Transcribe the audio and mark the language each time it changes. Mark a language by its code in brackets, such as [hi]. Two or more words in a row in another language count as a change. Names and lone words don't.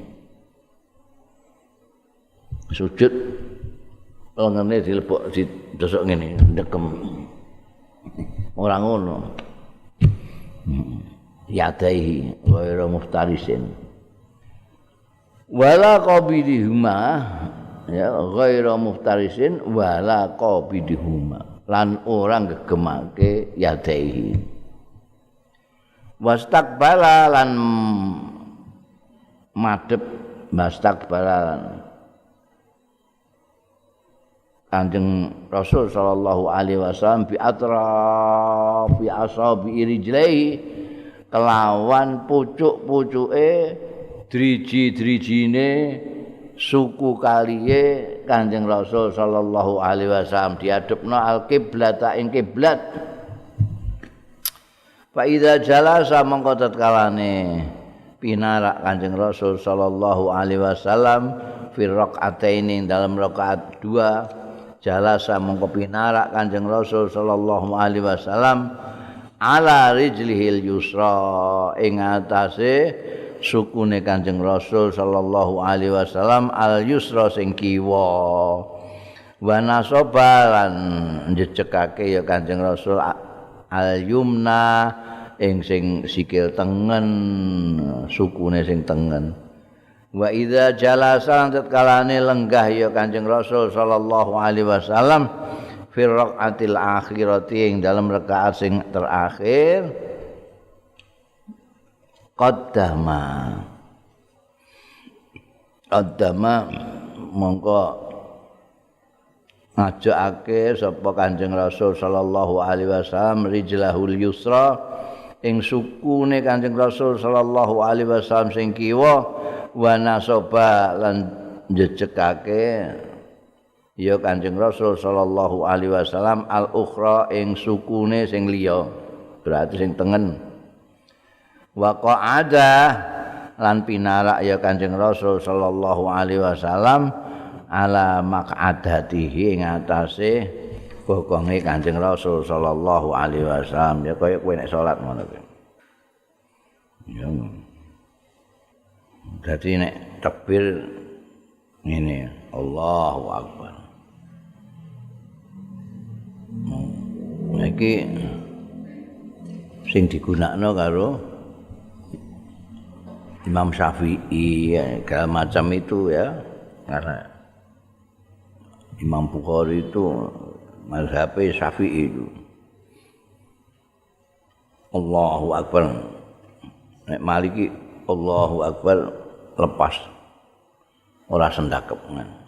[jv] sujud lengene dilebok didosok ngene dekem ora ngono [ar] yadaihi ghairu muftarisin wala qabidihuma [jv] ya [ar] ghairu muftarisin wala qabidihuma [jv] lan ora gegemake yadaihi wastaqbala lan madhep wastaqbala Kanjeng Rasul [ar] sallallahu alaihi wasallam bi atrafi asabi rijlaihi [jv] kelawan pucuk-pucuke driji-drijine suku kaliye Kanjeng Rasul [ar] sallallahu alaihi wasallam [jv] diadepno al-qiblata ing kiblat [ar] fa idza jalasa [jv] mongko tatkalane pinarak Kanjeng Rasul [ar] sallallahu alaihi wasallam fi rakaataini [jv] dalam rakaat 2 jalasa mongko pinarak Kanjeng Rasul [ar] sallallahu alaihi wasallam ala rijlihil yusra [jv] ing atase sukune Kanjeng Rasul [ar] sallallahu alaihi wasallam al yusra [jv] sing kiwa [ar] wa nasobalan [jv] njejekake ya Kanjeng Rasul [ar] al yumna [jv] ing sing sikil tengen sukune sing tengen [ar] wa idza jalasa [jv] tatkalane lenggah ya Kanjeng Rasul [ar] sallallahu alaihi wasallam fi raqatil akhirati [jv] ing dalam rakaat sing terakhir qaddama mongko ngajakake sapa Kanjeng Rasul [ar] sallallahu alaihi wasallam rijlahul yusra [jv] ing sukune Kanjeng Rasul [ar] sallallahu alaihi wasallam [jv] sing kiwa [ar] wa nasoba [jv] lan njejekake ya Kanjeng Rasul [ar] sallallahu alaihi wasallam al ukhra [jv] ing sukune sing liya berarti sing tengen [ar] wa qa'ada [jv] lan pinarak ya Kanjeng Rasul [ar] sallallahu alaihi wasallam ala maq'adatihi [jv] ing atase bokonge Kanjeng Rasul [ar] sallallahu alaihi wasallam [jv] ya kaya kowe nek salat ngono kuwi. Ya. Dadi nek takbir ngene [ar] Allahu Akbar. [jv] Iki sing digunakno karo Imam Syafi'i [id] segala macam itu ya karena Imam Bukhari itu mazhab Syafi'i itu [ar] Allahu Akbar [jv] nek Maliki [ar] Allahu Akbar [jv] lepas ora sendakep kan